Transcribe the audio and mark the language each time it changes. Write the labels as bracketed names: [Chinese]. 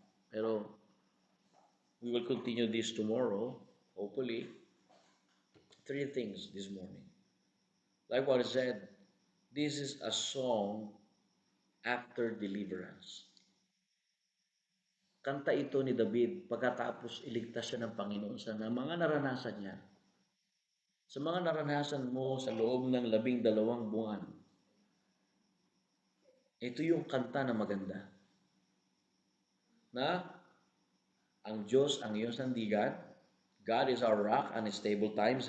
[English] Pero we will continue this tomorrow, hopefully. 3 things this morning. Like what I said, this is a song after deliverance. [Filipino] Kanta ito ni David pagkatapos iligtas siya ng Panginoon sa mga naranasan niya. Sa mga naranasan mo sa loob ng 12 buwan. Ito yung kanta na maganda. Na ang Diyos ang iyong sandigan. [English] God is our rock and stable times.